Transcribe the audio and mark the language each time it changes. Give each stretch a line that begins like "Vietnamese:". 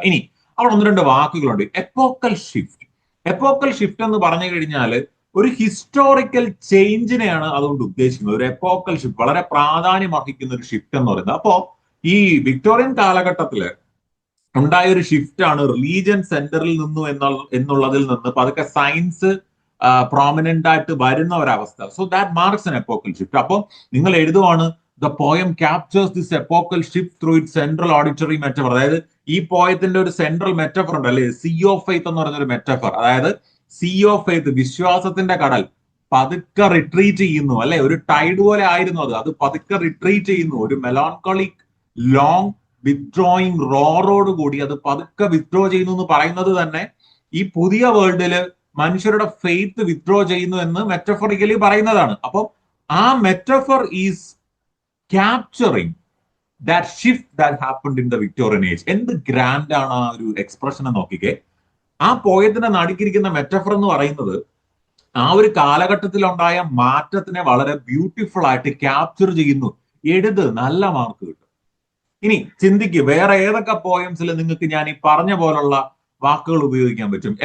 Malayalam: ഇനി അവിടെ ഒന്ന് രണ്ട് വാക്കുകളുണ്ട്. എപ്പോക്കൽ ഷിഫ്റ്റ്. എപ്പോക്കൽ ഷിഫ്റ്റ് എന്ന് പറഞ്ഞു കഴിഞ്ഞാൽ ഒരു ഹിസ്റ്റോറിക്കൽ ചേഞ്ചിനെയാണ് അതുകൊണ്ട് ഉദ്ദേശിക്കുന്നത്. ഒരു എപ്പോക്കൽ ഷിഫ്റ്റ്, വളരെ പ്രാധാന്യം അർഹിക്കുന്ന ഒരു ഷിഫ്റ്റ് എന്ന് പറയുന്നത്. അപ്പോ ഈ വിക്ടോറിയൻ കാലഘട്ടത്തില് ഉണ്ടായ ഒരു ഷിഫ്റ്റ് ആണ് റിലീജിയൻ സെന്ററിൽ നിന്നു എന്നുള്ളതിൽ നിന്ന് പതുക്കെ സയൻസ് പ്രോമിനന്റ് ആയിട്ട് വരുന്ന ഒരവസ്ഥ.
English: So that marks an epochal shift.
Malayalam: അപ്പോൾ നിങ്ങൾ എഴുതുവാണ്
English: the poem captures this epochal shift through its central auditory metaphor.
Malayalam: അതായത് ഈ പോയത്തിന്റെ ഒരു സെൻട്രൽ മെറ്റഫർ ഉണ്ട് അല്ലെ, സീ ഓഫ് ഫെയ്ത്ത് എന്ന് പറഞ്ഞൊരു മെറ്റഫർ. അതായത് സീ ഓഫ് ഫെയ്ത്ത്, വിശ്വാസത്തിന്റെ കടൽ പതുക്കെ റിട്രീറ്റ് ചെയ്യുന്നു അല്ലെ. ഒരു ടൈഡ് പോലെ ആയിരുന്നു അത് പതുക്കെ റിട്രീറ്റ് ചെയ്യുന്നു. ഒരു മെലാൻകോളിക് ലോങ് വിത്ഡ്രോയിങ് റോറോട് കൂടി അത് പതുക്കെ വിത്ഡ്രോ ചെയ്യുന്നു എന്ന് പറയുന്നത് തന്നെ ഈ പുതിയ വേൾഡില് മനുഷ്യരുടെ ഫെയ്ത്ത് വിത്ഡ്രോ ചെയ്യുന്നു എന്ന് മെറ്റഫറിക്കലി പറയുന്നതാണ്.
English: അപ്പൊ ആ metaphor is capturing that shift that happened in the Victorian age.
Malayalam: എന്ത് ഗ്രാൻഡ് ആണ് ആ ഒരു എക്സ്പ്രഷൻ നോക്കിക്കേ. ആ പോയതിനെ നടുക്കിരിക്കുന്ന മെറ്റഫർ എന്ന് പറയുന്നത് ആ ഒരു കാലഘട്ടത്തിൽ ഉണ്ടായ മാറ്റത്തിനെ വളരെ ബ്യൂട്ടിഫുൾ ആയിട്ട് ക്യാപ്ചർ ചെയ്യുന്നു. എഴുത്, നല്ല മാർക്ക് കിട്ടും. ഇനി ചിന്തിക്ക്, വേറെ ഏതൊക്കെ പോയംസിൽ നിങ്ങൾക്ക് ഞാൻ ഈ പറഞ്ഞ പോലുള്ള വാക്കുകൾ ഉപയോഗിക്കാൻ പറ്റും?